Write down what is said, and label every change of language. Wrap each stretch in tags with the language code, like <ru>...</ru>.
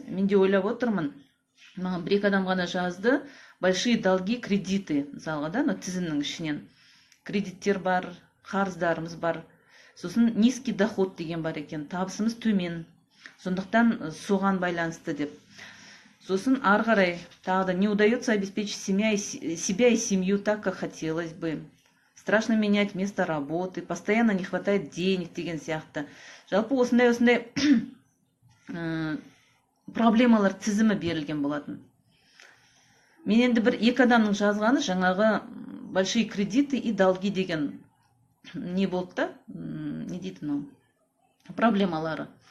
<kk>Мен де ойлап отырмын, маған бір-екі адам ғана жазды, большие долги, кредиты, мысалға да, тізімнің ішінен кредиттер бар, қарыздарымыз бар, сосын низкий доход деген бар екен, табысымыз төмен, сондықтан соған байланысты деп.</kk> <ru>Сосын ары қарай тағы да не удается обеспечить себя и семью так, как хотелось бы. Страшно менять место работы, постоянно не хватает денег деген сияқты.</ru> <kk>Жалпы осындай проблемалар тізімі берілген болатын. Мен енді бір екі адамның жазғаны жаңағы большие кредиты и долги деген не болды да, не дейді мынау, проблемалары.</kk>